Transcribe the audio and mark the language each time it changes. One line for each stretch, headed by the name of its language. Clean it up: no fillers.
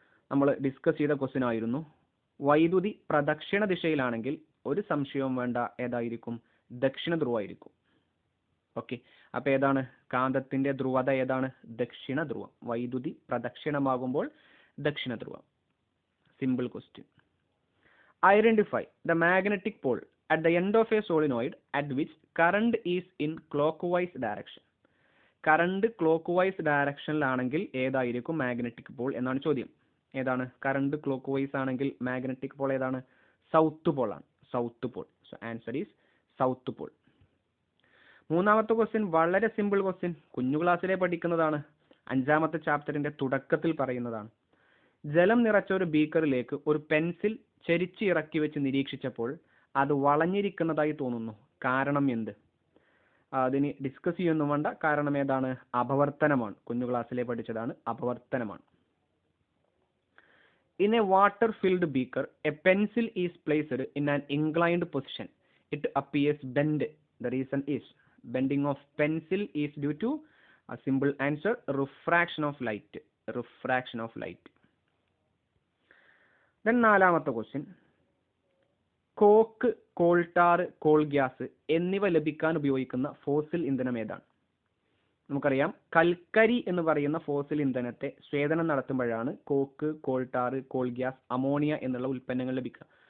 Malayalam: നമ്മൾ ഡിസ്കസ് ചെയ്ത ക്വസ്റ്റ്യൻ ആയിരുന്നു. വൈദ്യുതി പ്രദക്ഷിണ ദിശയിലാണെങ്കിൽ ഒരു സംശയവും വേണ്ട, ഏതായിരിക്കും? ദക്ഷിണ ധ്രുവമായിരിക്കും. ഓക്കെ, അപ്പോൾ ഏതാണ് കാന്തത്തിന്റെ ധ്രുവത? ഏതാണ്? ദക്ഷിണ ധ്രുവം. വൈദ്യുതി പ്രദക്ഷിണമാകുമ്പോൾ ദക്ഷിണ ധ്രുവം.
English: Simple question. Identify the magnetic pole at the end of a solenoid at which current is in clockwise direction.
Malayalam: Current clock vice ഡയറക്ഷനിലാണെങ്കിൽ ഏതായിരിക്കും മാഗ്നറ്റിക് പോൾ എന്നാണ് ചോദ്യം. ഏതാണ്? കറണ്ട് ക്ലോക്ക് വൈസ് ആണെങ്കിൽ മാഗ്നറ്റിക് പോൾ ഏതാണ്? സൗത്ത് പോൾ ആണ്. South Paul.
English: So answer is south pole.
Malayalam: മൂന്നാമത്തെ question വളരെ simple question, കുഞ്ഞു ക്ലാസ്സിലെ പഠിക്കുന്നതാണ്. 5ാമത്തെ ചാപ്റ്ററിന്റെ തുടക്കത്തിൽ പറയുന്നതാണ്. ജലം നിറച്ച ഒരു ബീക്കറിലേക്ക് ഒരു പെൻസിൽ ചെരിച്ച് ഇറക്കി വെച്ച് നിരീക്ഷിച്ചപ്പോൾ അത് വളഞ്ഞിരിക്കുന്നതായി തോന്നുന്നു. കാരണം എന്ത്? അതിന് ഡിസ്കസ് ചെയ്യൊന്നും വേണ്ട. കാരണം ഏതാണ്? അപവർത്തനമാണ്. കുഞ്ഞു ക്ലാസ്സിലെ പഠിച്ചതാണ്, അപവർത്തനമാണ്.
English: In a water filled beaker a pencil is placed in an inclined position. It appears bend. The reason is bending of pencil is due to a simple answer, refraction of light. Refraction of light.
Malayalam: Then നാലാമത്തെ question, coke, coal tar, coal gas എന്നിവ ലഭിക്കാൻ ഉപയോഗിക്കുന്ന fossil ഇന്ധനം ഏതാണ്? നമുക്കറിയാം, കൽക്കരി എന്ന് പറയുന്ന fossil ഇന്ധനത്തെ സ്വേദനം നടത്തുമ്പോഴാണ് coke, coal tar, coal gas, ammonia എന്നുള്ള ഉൽപ്പന്നങ്ങൾ ലഭിക്കുക.